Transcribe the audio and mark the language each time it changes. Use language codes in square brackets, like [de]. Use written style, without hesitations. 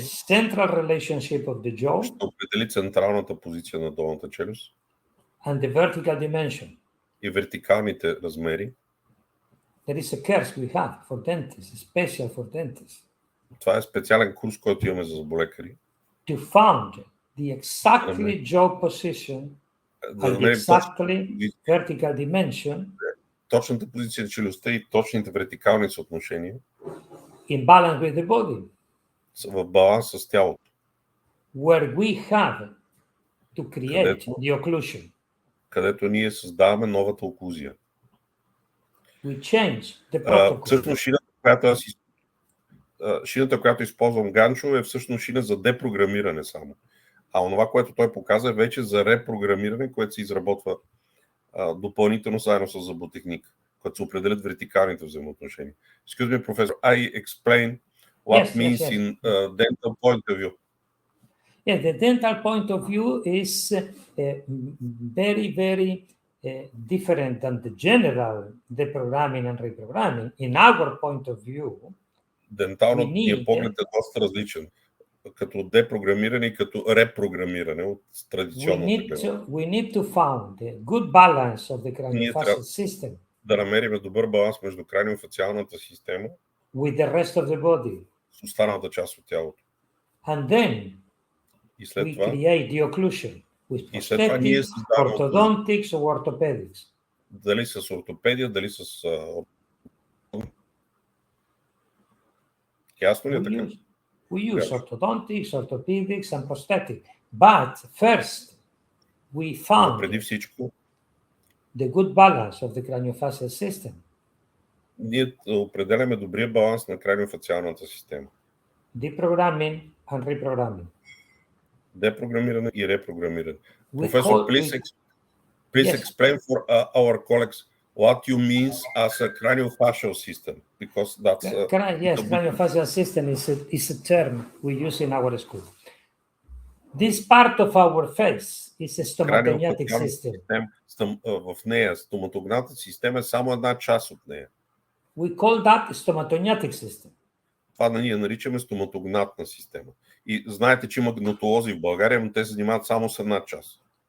[en] the central relationship of the jaw, [bg] ще определи централната позиция на долната челюст [en] and the vertical dimension. [bg] И вертикалните размери. [en] There is a course we have for dentists, special for dentists. [bg] Това е специален курс, който имаме за зъболекари. [en] To find the exactly jaw position and the exactly vertical dimension. [bg] Точната позиция на челюстта и точните вертикални съотношения. [en] In balance with the body. [bg] В баланс с тялото. [en] Where we have to create the occlusion. [bg] Където ние създаваме новата оклузия. [en] We change the protocol. [bg] Всъщност шината, която използвам Ганчо, е всъщност шина за депрограмиране само. А онова, което той показа, е вече за репрограмиране, което се изработва допълнително заедно с зъботехника, като се определят вертикалните взаимоотношения. [en] Excuse me, professor, I explain what means in dental point of view. Yeah, the dental point of view is very, very different than the general deprogramming and reprogramming, in our point of view, [bg] денталният поглед е доста различен, като депрограмиране и като репрограмиране от традиционната гледна. [en] we need to find a good balance of the craniofacial system [bg] да намерим добър баланс между краниофациалната система [en] with the rest of the body. [bg] с останалата част от тялото. [en] And then [bg] И след [en] we [bg] това, [en] create the occlusion with [bg] и след това ние създаваме [en] orthodontics or orthopedics. [bg] дали с ортопедия, дали с... Ясно ли е така? [en] We use orthodontics, orthopedics and prosthetics. But first, we found [bg] преди всичко, [en] the good balance of the craniofacial system. [bg] ние определяме добрия баланс на краниофациалната система. [en] Deprogramming and reprogramming. [bg] Депрограмиране и репрограмиране. [en] We Professor, call- please Yes. explain for our colleagues what you means as a craniofacial system, because that's Yes, craniofacial system is a term we use in our school. This part of our face is a stomatognatic system. [bg] В нея стоматогната система е само една част от нея. [en] We call that stomatognatic system. [bg] Това ние наричаме стоматогнатна система. И знаете, че има гнатолози в България, но те се занимават само с една част.